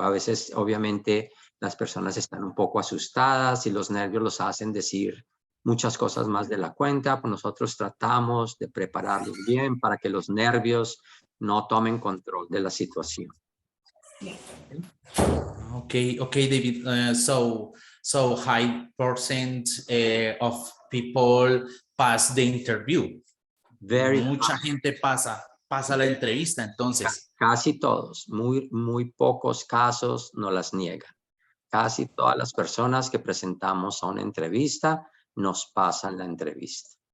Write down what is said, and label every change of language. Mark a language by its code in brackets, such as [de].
[es] A veces, obviamente, las personas están un poco asustadas y los nervios los hacen decir muchas cosas más de la cuenta. Pues nosotros tratamos de prepararlos bien para que los nervios no tomen control de la situación. [en] Okay, David. So high percent of people pass the interview. [es] Mucha gente pasa la entrevista, entonces. Casi todos, muy pocos casos no las niegan. Casi todas las personas que presentamos a una entrevista nos pasan la entrevista.